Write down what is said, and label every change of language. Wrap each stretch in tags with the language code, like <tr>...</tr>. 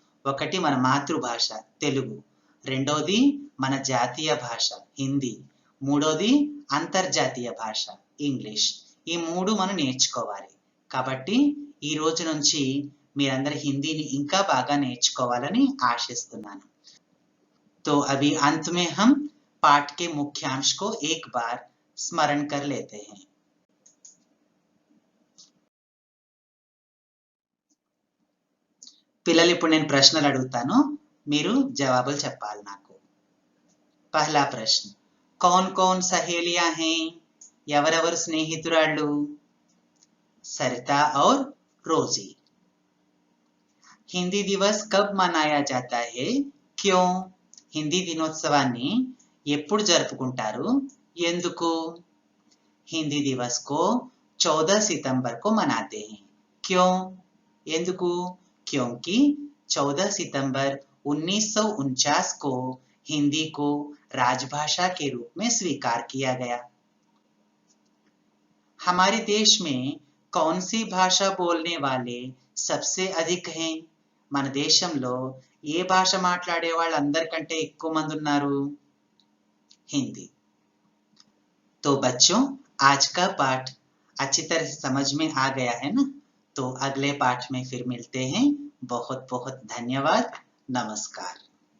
<te>ఒకటి మన మాతృభాష తెలుగు, రెండోది మన జాతీయ భాష హిందీ, మూడోది అంతర్జాతీయ భాష ఇంగ్లీష్. ఈ 3 మనం నేర్చుకోవాలి. కాబట్టి ఈ రోజు నుంచి మీరందరూ హిందీని ఇంకా బాగా నేర్చుకోవాలని ఆశిస్తున్నాను.</te> <hi>तो अभी अंत में हम पाठ के मुख्यांश को एक बार स्मरण कर लेते हैं.</hi> <te>పిల్లలు, ఇప్పుడు నేను ప్రశ్నలు అడుగుతాను, మీరు జవాబులు చెప్పాలి నాకు.</te> <hi>పహలా ప్రశ్న, कौन कौन सहेलियां हैं?</hi> <te>ఎవరెవరు స్నేహితురాళ్ళు? सरिता और रोजी.</te> <hi>हिंदी दिवस कब मनाया जाता है?</hi> <te>क्यों? హిందీ దినోత్సవాన్ని ఎప్పుడు జరుపుకుంటారు? ఎందుకు?</te> <hi>హిందీ దివస్ को 14 सितंबर को मनाते हैं. क्यों? ఎందుకు? क्योंकि 14 सितंबर 1949 को हिंदी को राजभाषा के रूप में स्वीकार किया गया. हमारे देश में कौन सी भाषा बोलने वाले सबसे अधिक हैं?</hi> <te>మన దేశంలో ఏ భాష మాట్లాడే వాళ్ళు అందరికంటే ఎక్కువ మంది ఉన్నారు?</te> <hi>हिंदी। तो बच्चों, आज का पाठ अच्छी तरह से समझ में आ गया है ना? तो अगले पाठ में फिर मिलते हैं। बहुत बहुत धन्यवाद। नमस्कार।</hi>